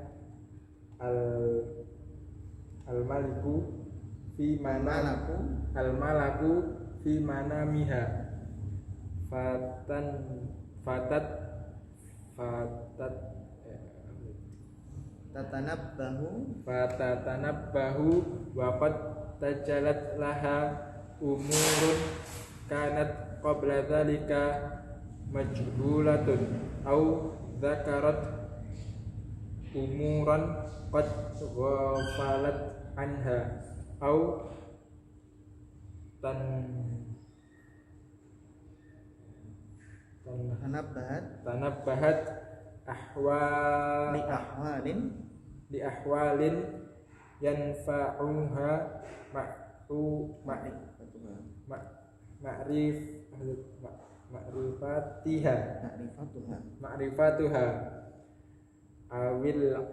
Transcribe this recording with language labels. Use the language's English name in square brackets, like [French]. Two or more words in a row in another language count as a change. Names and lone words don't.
[Arabic] الملك في منامها تتنبه و قد تجلت لها أمور كانت قبل ذلك مجهولة أو ذكرت أمورا قد غفلت عنها أو تنبهت لأحوال ينفعها معرفتها أول